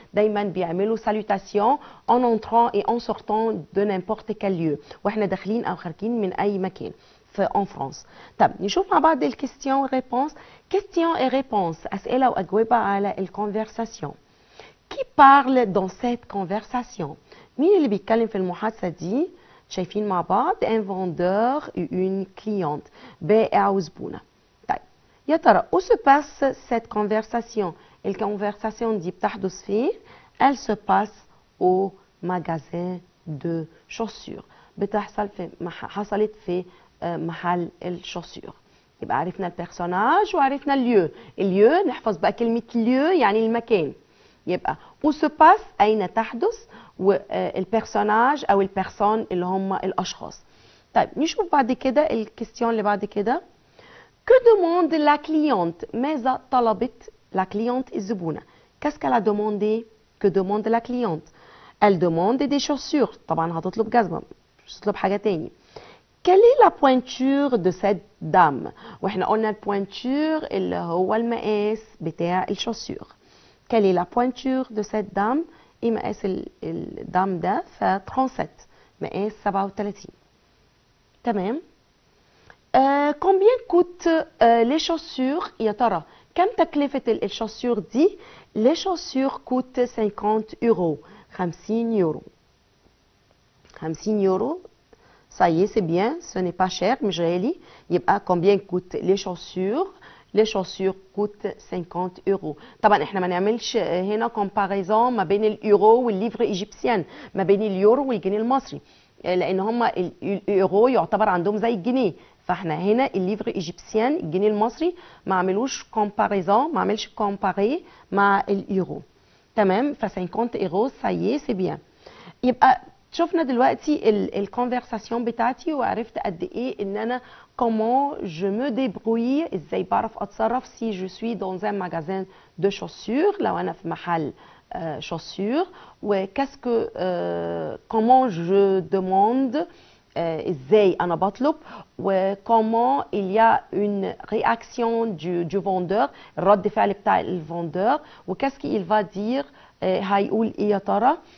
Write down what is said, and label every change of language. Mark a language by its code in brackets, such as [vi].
[fr] دايما بيعملوا salutation en entrant et en sortant de n'importe quel lieu [ar] واحنا داخلين او خارجين من اي مكان [fr] في en France. [ar] طب نشوف مع بعض الكيستيون ريبونس. كيستيون اي ريبونس اسئله واجوبه على الكونفرساسيون. [fr] Qui parle dans cette conversation؟ [ar] مين اللي بيتكلم في المحادثة دي؟ شايفين مع بعض [fr] un vendeur et une cliente، [ar] بائع وزبونة. طيب يا ترى [fr] où se passe cette conversation؟ [ar] الكونفرساسيون دي بتحدث فين؟ [fr] elle se passe au magasin de chaussures، [ar] حصلت في محل الشوسور. يبقى عرفنا البيرسوناج وعرفنا اليو نحفظ بقى كلمة اليو يعني المكان. يبقى où se passe أين تحدث، والبيرسوناج أو البيرسون اللي هم الأشخاص. طيب نشوف بعد كده الكيستيون اللي بعد كده. [fr] que demande la cliente؟ [ar] ماذا طلبت [fr] la cliente الزبونة؟ qu'est-ce qu'elle a demandé؟ que demande la cliente؟ elle demande des chaussures، [ar] طبعا هتطلب جزمة مش هتطلب حاجة تاني. [fr] quelle est la pointure de cette dame؟ [ar] واحنا قلنا البوينتور اللي هو المقاس بتاع الشوسور. [fr] quelle est la pointure de cette dame؟ [ar] ايه مقاس الدام ده؟ [fr] ف 37 مقاس 37. [ar] تمام. [fr] combien coûtent les chaussures؟ [ar] يا ترى كم تكلفة الشوسور دي؟ [fr] les chaussures coûtent 50 euros، 50 يورو. 50 يورو ça y est c'est bien، ce n'est pas cher [ar] مش غالي. [fr] يبقى combien coûtent les chaussures؟ les chaussures coûtent 50 euros. [ar] طبعا احنا ما نعملش هنا comparaison ما بين اليورو والليفر ايجيبسيان، ما بين اليورو والجنيه المصري، لان هما اليورو يعتبر عندهم زي الجنيه، فاحنا هنا الليفر ايجيبسيان الجنيه المصري ما عملوش comparaison، ما عملش compare مع اليورو. تمام. [fr] ف 50 euros ça y est c'est bien. [ar] يبقى شفنا دلوقتي الكونفرساسيون بتاعتي وعرفت قد ايه ان انا [fr] comment je me débrouille، [ar] ازاي بعرف اتصرف [fr] si je suis dans un magasin de chaussures، [ar] لو انا في محل chaussures، و qu'est-ce que comment je demande، ازاي انا بطلب، و [fr] comment il y a une réaction du vendeur، [ar] الرد فعل بتاع الفوندور، و [fr] qu'est-ce qu'il va dire، [ar] هيقول ايه يا ترى.